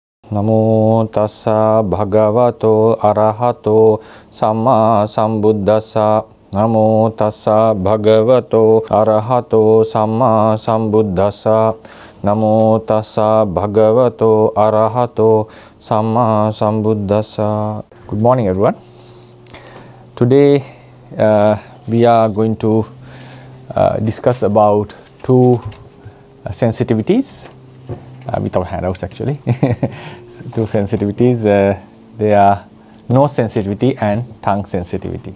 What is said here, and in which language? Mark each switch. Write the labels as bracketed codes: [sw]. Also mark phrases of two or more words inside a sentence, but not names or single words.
[pi] Namo tassa bhagavato arahato samma sambuddhassa. Namo tassa bhagavato arahato samma sambuddhassa. Namo tassa bhagavato arahato samma sambuddhassa. [en] Good morning, everyone. Today we are going to discuss about two sensitivities without handouts actually. Two sensitivities, they are nose sensitivity and tongue sensitivity.